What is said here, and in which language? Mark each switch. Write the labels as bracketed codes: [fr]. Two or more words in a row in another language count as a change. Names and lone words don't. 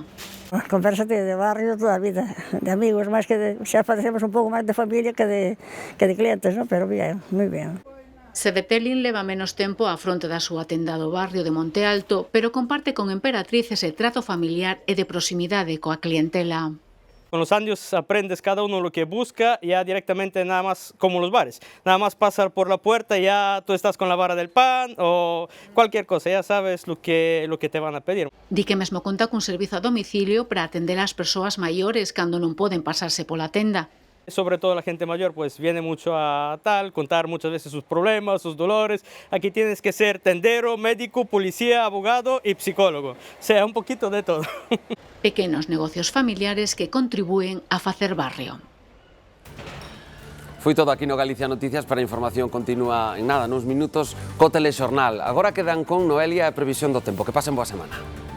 [gl] Conversa de barrio toda a vida, de amigos, máis que xa parecemos un pouco máis de familia que de clientes, pero bien, moi bien. Sedetelin leva menos tempo á fronte da súa tenda do barrio de Monte Alto, pero comparte con Emperatriz ese trato familiar e de proximidade coa clientela. [es] Con los años aprendes cada uno lo que busca, ya directamente nada más como los bares. Nada más pasar por la puerta y ya tú estás con la barra del pan o cualquier cosa, ya sabes lo que te van a pedir. [gl] Di que mesmo conta cun servizo a domicilio para atender as persoas maiores cando non poden pasarse pola tenda. [es] Sobre todo la gente mayor pues viene mucho a contar muchas veces sus problemas, sus dolores. Aquí tienes que ser tendero, médico, policía, abogado y psicólogo. O sea, un poquito de todo. [gl] Pequenos negocios familiares que contribúen a facer barrio. Foi todo aquí no Galicia Noticias, para a información continúa en nada, nuns minutos co Telexornal. Agora quedan con Noelia e a previsión do tempo. Que pasen boa semana.